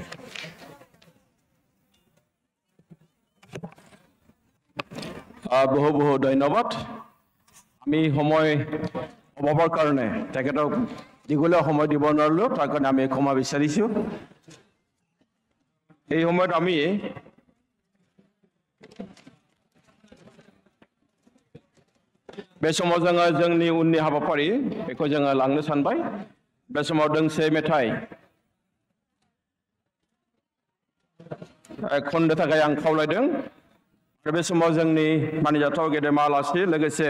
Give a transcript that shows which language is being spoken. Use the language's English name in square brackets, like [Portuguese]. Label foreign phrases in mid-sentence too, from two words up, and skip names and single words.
[Assamese] বহু বহু ধন্যবাদ আমি সময় অভাৱৰ কাৰণে তেখেতক দীঘলীয়া সময় দিব নোৱাৰিলো তাৰ কাৰণে আমি ক্ষমা বিচাৰিছো এই সময়ত আমি [Bodo] बे समाव जोङो जोंनि उननि हाबाफारि बेखौ जोङो लांनो सानबाय बे समाव दोंसे मेथाइ खननो थाखाय आं खावलायदों बे समाव जोंनि मानिजाथाव गेदेमा